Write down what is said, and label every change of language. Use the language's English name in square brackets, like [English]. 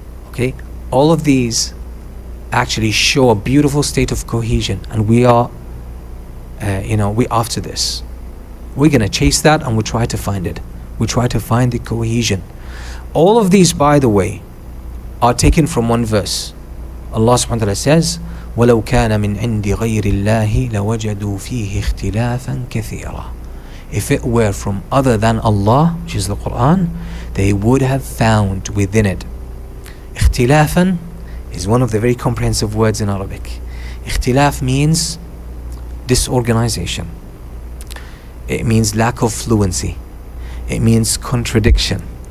[English] Okay, all of these actually show a beautiful state of cohesion, and we are we're after this. We're going to chase that, and we try to find it. We try to find the cohesion. All of these, by the way, are taken from one verse. Allah subhanahu wa ta'ala says, [Arabic] وَلَوْ كَانَ مِنْ عِنْدِ غَيْرِ اللَّهِ لَوَجَدُوا فِيهِ اخْتِلَافًا كَثِيرًا. [English] If it were from other than Allah, which is the Quran, they would have found within it. اختلافًا is one of the very comprehensive words in Arabic. Ikhtilaf means disorganization. It means lack of fluency. It means contradiction.